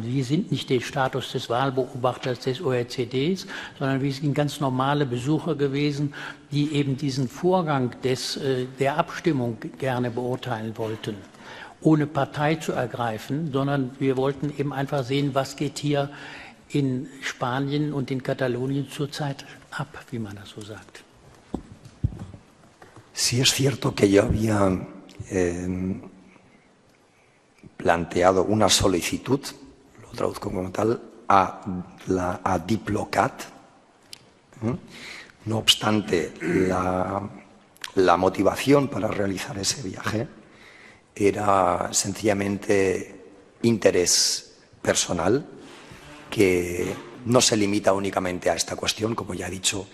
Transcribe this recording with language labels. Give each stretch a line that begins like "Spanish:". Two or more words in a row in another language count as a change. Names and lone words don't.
German: Wir sind nicht der Status des Wahlbeobachters des OECDs, sondern wir sind ganz normale Besucher gewesen, die eben diesen Vorgang der Abstimmung gerne beurteilen wollten, ohne Partei zu ergreifen, sondern wir wollten eben einfach sehen, was geht hier in Spanien und in Katalonien zurzeit ab, wie man das so sagt.
Spanish: Sí es cierto que yo había planteado una solicitud, lo traduzco como tal, a Diplocat. No obstante, la motivación para realizar ese viaje era sencillamente interés personal, que no se limita únicamente a esta cuestión, como ya he dicho.